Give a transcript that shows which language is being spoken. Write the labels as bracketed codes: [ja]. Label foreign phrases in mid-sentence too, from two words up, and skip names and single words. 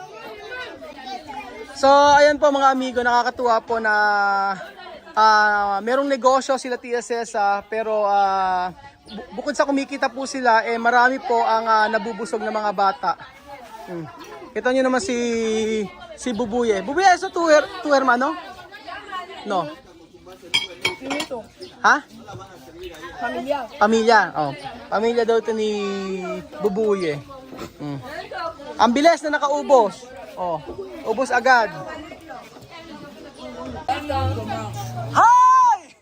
[tl] So, ayan po mga amigo, nakakatuwa po na merong negosyo sila TSS pero bukod sa kumikita po sila, marami po ang nabubusog na mga bata. Kita nyo naman si Bubuye. [es] Bubuye, so tu hermano? No. [tl] Ito. Ha? Pamilya. Pamilya. Oh. Pamilya daw ito ni Bubuye. Ang bilis na nakaubos. Oh. Ubos agad. Hi!